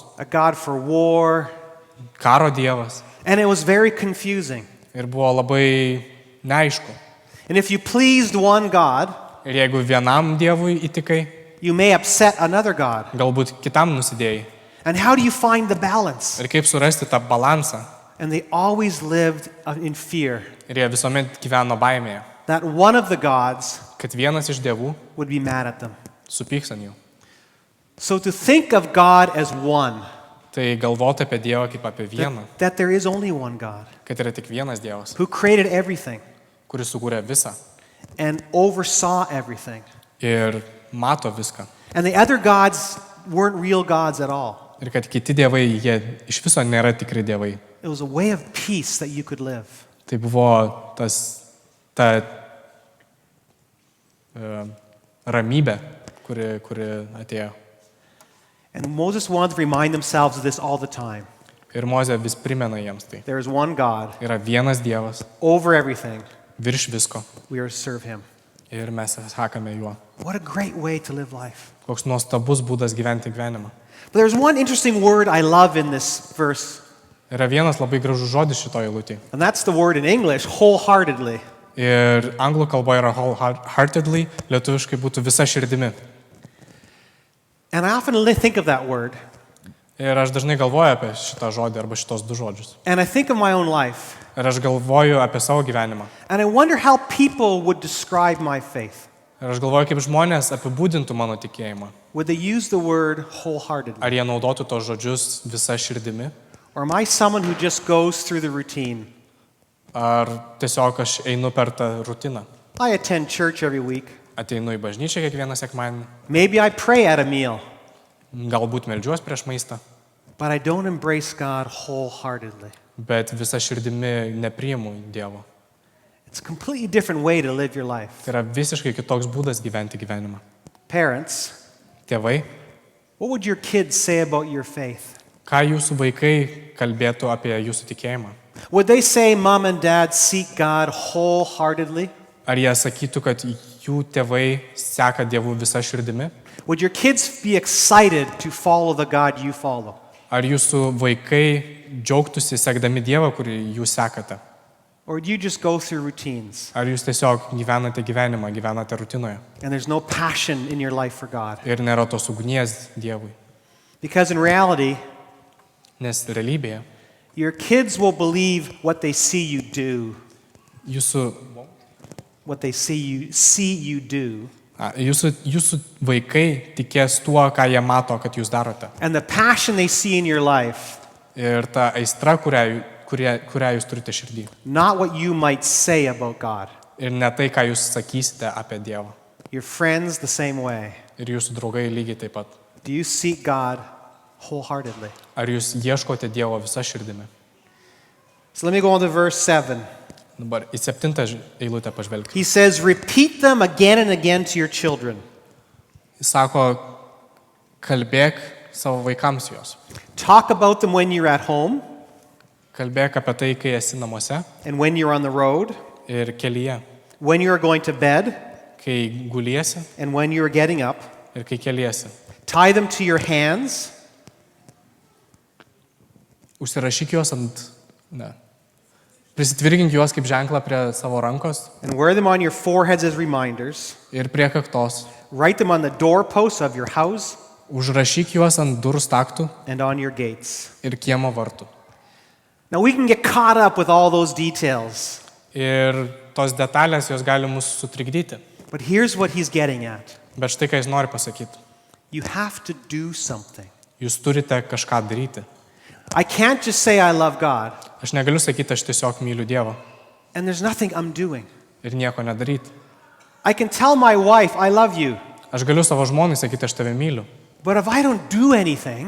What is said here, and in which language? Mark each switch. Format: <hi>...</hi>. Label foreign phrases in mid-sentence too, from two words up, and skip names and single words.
<en>a God for war,</en> <lt>karo Dievas.</lt> <en>and it was very confusing.</en> <lt>Ir buvo labai neaišku.</lt> <en>And if you pleased one God,</en> <lt>Ir jeigu vienam Dievui įtikai,</lt> <en>you may upset another God.</en> <lt>galbūt kitam nusidėjai.</lt> <en>And how do you find the balance?</en> <lt>Ir kaip surasti tą balansą.</lt> <en>And they always lived in fear</en> <lt>Ir jie visuomet gyveno baimėje,</lt> <en>that one of the gods</en> <lt>kad vienas iš dievų</lt> <en>would be mad at them.</en> <lt>supyks ant jų.</lt> <en>So to think of God as one,</en> <lt>Tai galvoti apie Dievą kaip apie vieną,</lt> <en>that there is only one God</en> <lt>kad yra tik vienas Dievas,</lt> <en>who created everything</en> <lt>kuris sukūrė visą</lt> <en>and oversaw everything.</en> <lt>ir mato viską.</lt> <en>And the other gods weren't real gods at all.</en> <lt>Ir kad kiti dievai, jie iš viso nėra tikri dievai.</lt> <en>It was a way of peace that you could live.</en> <lt>Tai buvo ta ramybė, kuri atėjo.</lt> <en>And Moses wanted to remind themselves of this all the time.</en> <lt>Ir Mozė vis primena jiems tai.</lt> <en>There is one God</en> <lt>Yra vienas Dievas,</lt> <en>over everything.</en> <lt>virš visko.</lt> <en>We are to serve him.</en> <lt>Ir mes sekame juo.</lt> <en>What a great way to live life.</en> <lt>Koks nuostabus būdas gyventi gyvenimą.</lt> <en>But there's one interesting word I love in this verse,</en> <lt>Yra vienas labai gražus žodis šitoje eilutėje.</lt> <en>and that's the word in English, wholeheartedly.</en> <lt>Ir anglų kalba yra wholeheartedly, lietuviškai būtų visa širdimi.</lt> <en>And I often think of that word,</en> <lt>Ir aš dažnai galvoju apie šitą žodį arba šitos du žodžius.</lt> <en>and I think of my own life,</en> <lt>Ir aš galvoju apie savo gyvenimą.</lt> <en>and I wonder how people would describe my faith.</en> <lt>Ir aš galvoju, kaip žmonės apibūdintų mano tikėjimą.</lt> <en>Would they use the word wholeheartedly?</en> <lt>Ar jie naudotų tos žodžius visa širdimi?</lt> <en>Or am I someone who just goes through the routine?</en> <lt>Ar tiesiog aš einu per tą rutiną?</lt> <en>I attend church every week.</en> <lt>Ateinu į bažnyčią kiekvieną sekmadienį.</lt> <en>Maybe I pray at a meal,</en> <lt>Galbūt meldžiuos prieš maistą.</lt> <en>but I don't embrace God wholeheartedly.</en> <lt>Bet visa širdimi nepriimu Dievo.</lt> <en>It's a completely different way to live your life.</en> <lt>Tai yra visiškai kitoks būdas gyventi gyvenimą.</lt> <en>Parents,</en> <lt>Tėvai,</lt> <en>what would your kids say about your faith?</en> <lt>ką jūsų vaikai kalbėtų apie jūsų tikėjimą?</lt> <en>Would they say mom and dad seek God wholeheartedly?</en> <lt>Ar jie sakytų, kad jų tėvai seka Dievu visa širdimi?</lt> <en>Would your kids be excited to follow the God you follow?</en> <lt>Ar jūsų vaikai džiaugtųsi sekdami Dievą, kurį jūs sekate?</lt> <en>Or do you just go through routines</en> <lt>Ar jūs tiesiog gyvenate gyvenimą, gyvenate rutinoje</lt> <en>and there's no passion in your life for God?</en> <lt>ir nėra tos ugnies Dievui?</lt> <en>Because in reality,</en> <lt>Nes realybėje</lt> <en>your kids will believe what they see you do,</en> <lt>jūsų Jūsų vaikai tikės tuo, ką jie mato, kad jūs darote.</lt> <en>and the passion they see in your life,</en> <lt>Ir ta aistra, kurią jūs turite širdį.</lt> <en>not what you might say about God.</en> <lt>Ir ne tai, ką jūs sakysite apie Dievą.</lt> <en>Your friends the same way.</en> <lt>Ir jūsų draugai lygiai taip pat.</lt> <en>Do you seek God wholeheartedly?</en> <lt>Ar jūs ieškote Dievo visą širdimi?</lt> <en>So let me go on to verse 7.</en> <lt>Dabar į 7 eilutę pažvelgti.</lt> <en>He says, repeat them again and again to your children.</en> <lt>Jis sako, kalbėk savo vaikams juos.</lt> <en>Talk about them when you're at home</en> <lt>Kalbėk apie tai, kai esi namuose</lt> <en>and when you're on the road,</en> <lt>ir kelyje.</lt> <en>when you're going to bed</en> <lt>Kai guliesi</lt> <en>and when you're getting up.</en> <lt>ir kai keliesi.</lt> <en>Tie them to your hands.</en> <lt>Užsirašyk juos prisitvirkink juos kaip ženklą prie savo rankos</lt> <en>And wear them on your foreheads as reminders.</en> <lt>ir prie kaktos.</lt> <en>Write them on the doorposts of your house</en> <lt>Užrašyk juos ant durų staktų</lt> <en>and on your gates.</en> <lt>ir kiemo vartų.</lt> <en>Now we can get caught up with all those details,</en> <lt>Ir tos detalės jos gali mus sutrikdyti.</lt> <en>but here's what he's getting at.</en> <lt>Bet štai, ką jis nori pasakyti.</lt> <en>You have to do something.</en> <lt>Jūs turite kažką daryti.</lt> <en>I can't just say I love God</en> <lt>Aš negaliu sakyti, aš tiesiog myliu Dievą</lt> <en>and there's nothing I'm doing.</en> <lt>ir nieko nedaryti.</lt> <en>I can tell my wife I love you,</en> <lt>Aš galiu savo žmonai sakyti, aš tave myliu.</lt> <en>but if I don't do anything,</en>